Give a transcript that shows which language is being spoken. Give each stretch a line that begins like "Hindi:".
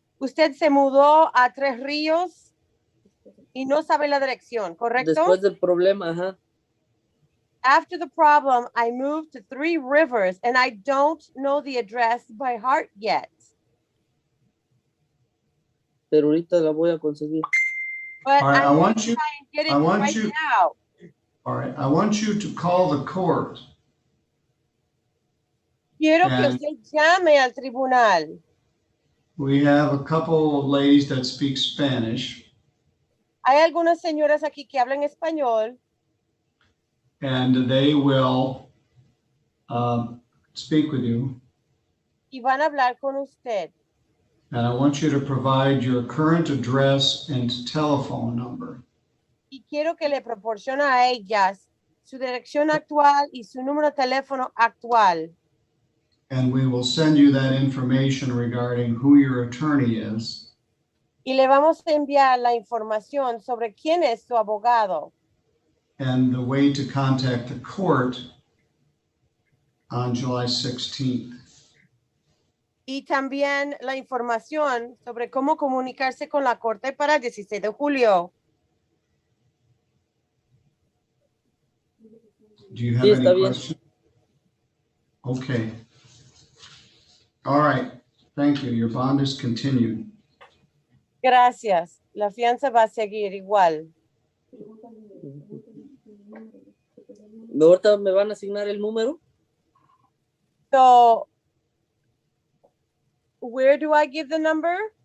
Spanish: Usted se mudó a Tres Ríos y no sabe la dirección, ¿correcto? Después del problema, ajá.
English: After the problem, I moved to 3 Rivers and I don't know the address by heart yet.
Spanish: Pero ahorita la voy a conseguir.
English: But All right, I'm going to try and get it right now. All right, I want you to call the court.
Spanish: Quiero que usted llame al tribunal.
English: We have a couple of ladies that speak Spanish.
Spanish: Hay algunas señoras aquí que hablan español.
English: And they will speak with you.
Spanish: Y van a hablar con usted.
English: And I want you to provide your current address and telephone number.
Spanish: Y quiero que le proporcione a ellas su dirección actual y su número de teléfono actual.
English: And we will send you that information regarding who your attorney is.
Spanish: Y le vamos a enviar la información sobre quién es su abogado.
English: And the way to contact the court on July 16th.
Spanish: Y también la información sobre cómo comunicarse con la corte para el 16 de julio.
English: Do you have any questions? Okay. All right. Thank you. Your bond is continued.
Spanish: Gracias. La fianza va a seguir igual. ¿Ahorita me van a asignar el número?
English: So, where do I give the number?